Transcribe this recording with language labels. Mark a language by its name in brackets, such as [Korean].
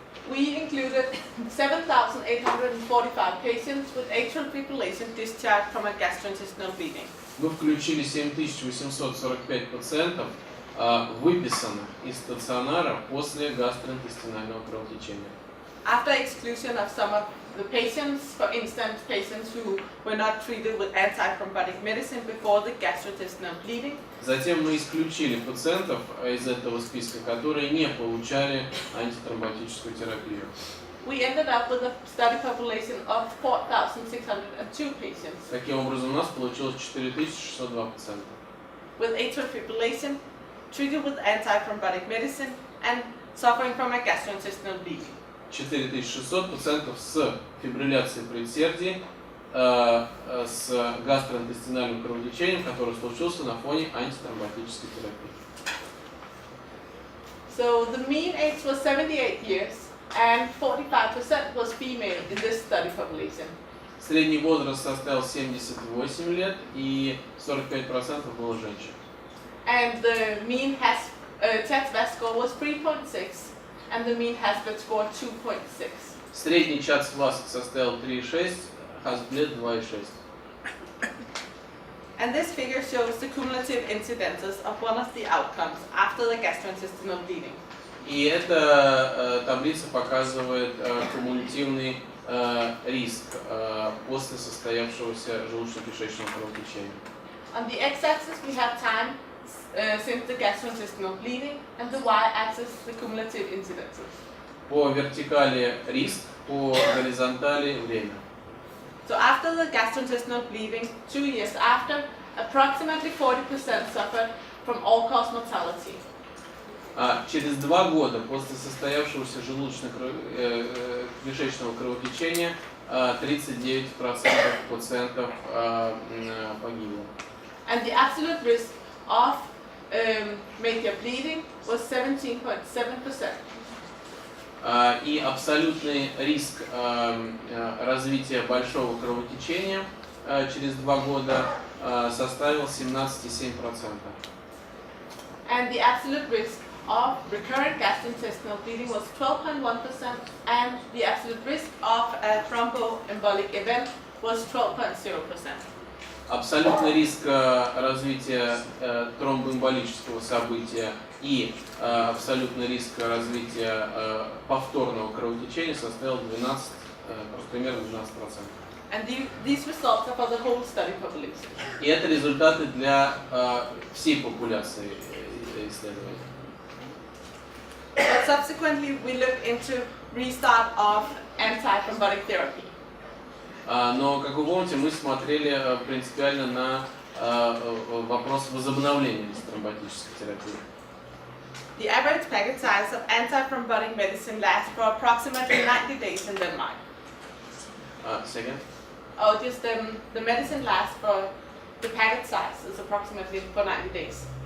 [English] We included 7,845 patients with atrial fibrillation discharged from a gastrointestinal bleeding. [Russian] Мы включили 7845 пациентов, выписанных из стационара после гастроинтестинального кровотечения. [English] After exclusion of some of the patients, for instance, patients who were not treated with antithrombotic medicine before the gastrointestinal bleeding. [Russian] Затем мы исключили пациентов из этого списка, которые не получали антитромботическую терапию. [English] We ended up with a study population of 4,602 patients. [Russian] Таким образом, у нас получилось 4602 пациента. [English] With atrial fibrillation, treated with antithrombotic medicine and suffering from a gastrointestinal bleeding. [Russian] 4600 пациентов с фибрилляцией предсердий, с гастроинтестинальным кровотечением, который случился на фоне антитромботической терапии. [English] So the mean age was 78 years and 45% was female in this study population. [Russian] Средний возраст составил 78 лет и 45% было женщин. [English] And the mean TET-VAS score was 3.6 and the mean HAS-BLED score 2.6. [Russian] Средний ЧАТС-ВАСК составил 3,6, HAS-BLED 2,6. [English] And this figure shows the cumulative incidences of one of the outcomes after the gastrointestinal bleeding. [Russian] И эта таблица показывает кумулятивный риск после состоявшегося желудочно-кишечного кровотечения. [English] On the x-axis we have time since the gastrointestinal bleeding, and the y-axis the cumulative incidences. [Russian] По вертикали риск, по горизонтали время. [English] So after the gastrointestinal bleeding, 2 years after, approximately 40% suffered from all-cause mortality. [Russian] Через 2 года после состоявшегося желудочно-кишечного кровотечения 39% пациентов погибло. [English] And the absolute risk of major bleeding was 17.7%. [Russian] И абсолютный риск развития большого кровотечения через 2 года составил 17,7%. [English] And the absolute risk of recurrent gastrointestinal bleeding was 12.1%, and the absolute risk of a thromboembolic event was 12.0%. [Russian] Абсолютный риск развития тромбоэмболического события и абсолютный риск развития повторного кровотечения составил примерно 12%. [English] And these results are for the whole study population. [Russian] И это результаты для всей популяции исследований. [English] But subsequently, we looked into restart of antithrombotic therapy. [Russian] Но, как вы помните, мы смотрели принципиально на вопрос возобновления антитромботической терапии. [English] The average packet size of antithrombotic medicine lasts for approximately 90 days in Denmark. Second? Oh, just the medicine lasts for, the packet size is approximately for 90 days.